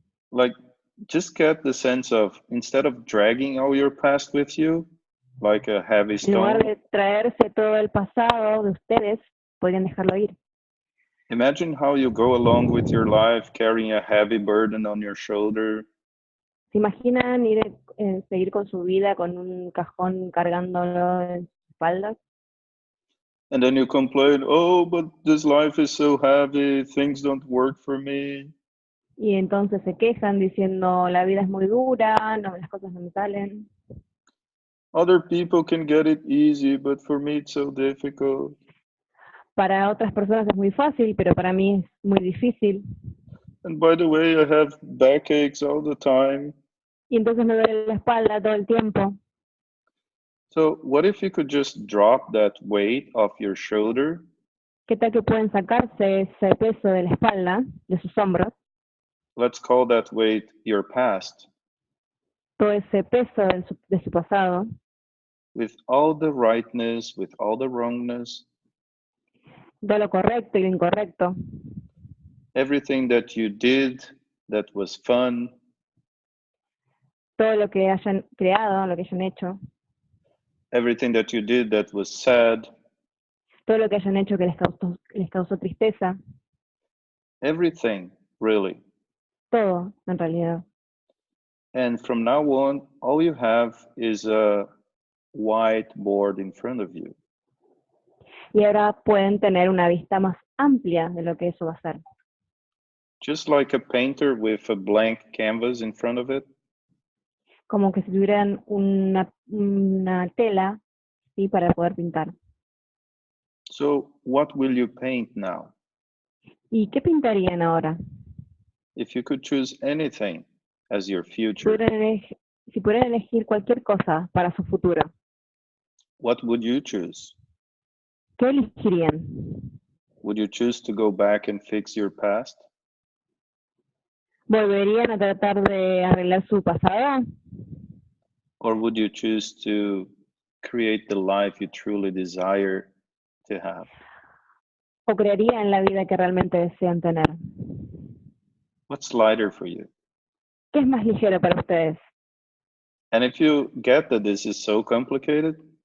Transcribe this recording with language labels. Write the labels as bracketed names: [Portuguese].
[English] Like, just get the sense of, instead of dragging all your past with you, like a heavy [Spanish] En lugar [English] stone, [Spanish] de traerse todo el pasado de ustedes, podrían dejarlo ir. [English] imagine how you go along with your life carrying a heavy burden on your shoulder. [Spanish] ¿Se imaginan seguir con su vida con un cajón cargándolo en sus espaldas? [English] And then you complain, oh, but this life is so heavy, things don't work for me. [Spanish] Y entonces se quejan diciendo, la vida es muy dura, no, las cosas no me salen. [English] Other people can get it easy, but for me it's so difficult. [Spanish] Para otras personas es muy fácil, pero para mí es muy difícil. [English] And by the way, I have backaches all the time. [Spanish] Y entonces me duele la espalda todo el tiempo. [English] So what if you could just drop that weight off your shoulder? [Spanish] ¿Qué tal que pueden sacarse ese peso de la espalda, de sus hombros? [English] Let's call that weight your past. [Spanish] Todo ese peso de su pasado. [English] With all the rightness, with all the wrongness. [Spanish] Todo lo correcto y lo incorrecto. [English] Everything that you did that was fun. [Spanish] Todo lo que hayan creado, lo que hayan hecho. [English] Everything that you did that was sad. [Spanish] Todo lo que hayan hecho que les causó tristeza. [English] Everything, really. [Spanish] Todo, en realidad. [English] And from now on, all you have is a whiteboard in front of you. [Spanish] Y ahora pueden tener una vista más amplia de lo que eso va a ser. [English] Just like a painter with a blank canvas in front of it. [Spanish] Como que si tuvieran una tela, ¿sí? Para poder pintar. [English] So what will you paint now? [Spanish] ¿Y qué pintarían ahora? [English] If you could choose anything as your [Spanish] Si [English] future, [Spanish] pudieran elegir cualquier cosa para su futuro, [English] what would you choose? [Spanish] ¿qué elegirían? [English] Would you choose to go back and fix your past? [Spanish] ¿Volverían a tratar de arreglar su pasado? [English] Or would you choose to create the life you truly desire to have? [Spanish] ¿O crearían la vida que realmente desean tener? [English] What's lighter for you? [Spanish] ¿Qué es más ligero para ustedes? [English] And if you get that this is so complicated,